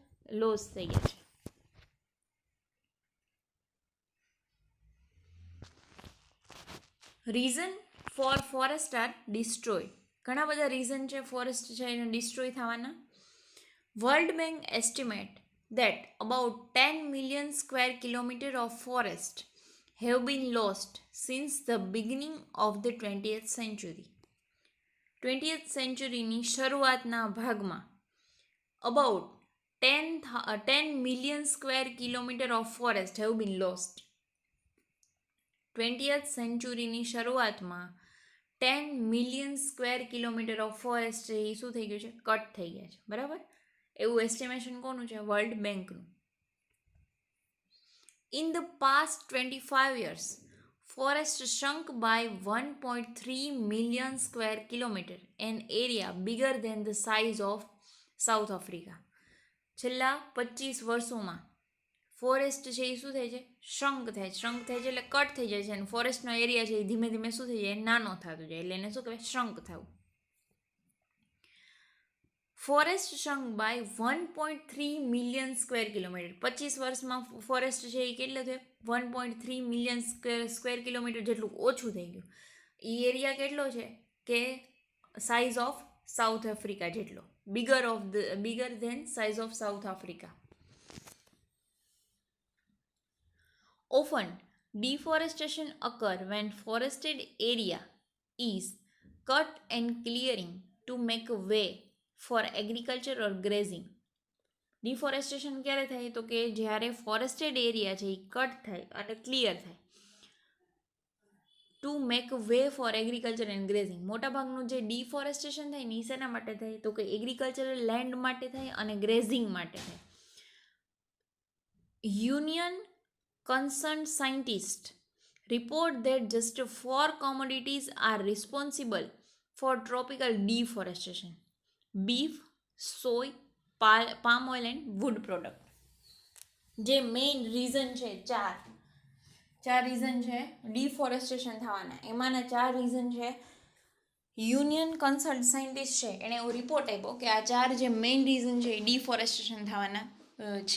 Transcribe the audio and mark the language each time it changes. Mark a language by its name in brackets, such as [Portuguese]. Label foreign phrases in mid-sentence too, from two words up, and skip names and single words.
[English] લોસ [Gujarati] થઈ ગયા છે. [English] reason for forest are destroy. [Gujarati] ઘણા બધા રીઝન છે ફોરેસ્ટ છે એને ડિસ્ટ્રોય થવાના. [English] World Bank estimate that about 10 million square kilometer of forest have been lost since the beginning of the 20th century. 20th century [Gujarati] ની શરૂઆતના ભાગમાં [English] about 10 million square kilometer of forest have been lost. [Gujarati] 20th centuryની શરૂઆતમાં [English] 10 million square kilometer of forest [Gujarati] છે એ શું થઈ ગયું છે? કટ થઈ ગયા છે, બરાબર. એવું એસ્ટિમેશન કોનું છે? વર્લ્ડ બેંકનું. [English] In the past 25 years, forest shrunk by 1.3 million square kilometer, an area bigger than the size of South Africa. [Gujarati] છેલ્લા 25 વર્ષોમાં ફોરેસ્ટ છે એ શું થાય છે? શ્રંક થાય છે. શ્રંક થાય છે એટલે કટ થઈ જાય છે, અને ફોરેસ્ટનો એરિયા છે એ ધીમે ધીમે શું થઈ જાય? નાનો થતો જાય, એટલે એને શું કહેવાય? શ્રંક થવું. [English] ફોરેસ્ટ shrunk by 1.3 million square kilometer. [Gujarati] 25 વર્ષમાં ફોરેસ્ટ છે એ કેટલું થયું? 1.3 [English] million square kilometer [Gujarati] જેટલું ઓછું થઈ ગયું. એ એરિયા કેટલો છે કે [English] size of South Africa જેટલો, bigger than size of South Africa. Often, deforestation occurs when forested area is cut and clearing to make a way for agriculture or grazing. [Gujarati] ડિફોરેસ્ટેશન ક્યારે થાય? તો કે જ્યારે [English] forested area [Gujarati] છે એ કટ થાય અને ક્લિયર થાય [English] to make way for agriculture and grazing. [Gujarati] મોટાભાગનું જે ડિફોરેસ્ટેશન થાય ને એ શેના માટે થાય? તો કે [English] agricultural land [Gujarati] માટે થાય અને ગ્રેઝિંગ માટે થાય. [English] યુનિયન concerned scientists report that just 4 commodities are responsible for tropical deforestation: beef, soy, palm oil and wood product. [Gujarati] જે મેઇન રીઝન છે, ચાર રીઝન છે ડિફોરેસ્ટેશન થવાના, એમાંના 4 રીઝન છે. યુનિયન કન્સર્ન સાયન્ટિસ્ટ છે એણે એવો રિપોર્ટ આપ્યો કે આ 4 જે મેઇન રીઝન છે એ ડિફોરેસ્ટેશન થવાના છે.